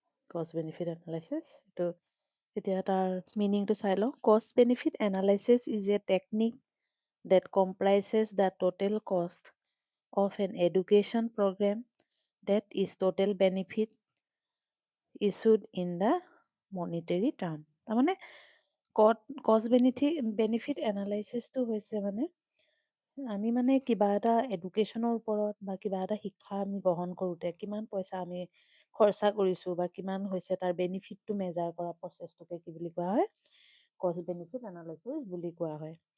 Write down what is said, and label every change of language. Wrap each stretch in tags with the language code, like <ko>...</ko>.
<as>কষ্ট benefit analysis এইটো এতিয়া তাৰ মিনিংটো চাই লওঁ।</as> <en>Cost benefit analysis is a technique that comprises the total cost of an education program that is total benefit issued in the monetary term.</en> <as>তাৰমানে কষ্ট বেনিফিট এনালাইচিছটো হৈছে মানে আমি মানে কিবা এটা এডুকেশ্যনৰ ওপৰত বা কিবা এটা শিক্ষা আমি গ্ৰহণ কৰোঁতে কিমান পইচা আমি খৰচা কৰিছোঁ বা কিমান হৈছে তাৰ বেনিফিটটো মেজাৰ কৰা প্ৰচেছটোকে কি বুলি কোৱা হয়, কষ্ট বেনিফিট এনালাইচিছ বুলি কোৱা হয়।</as>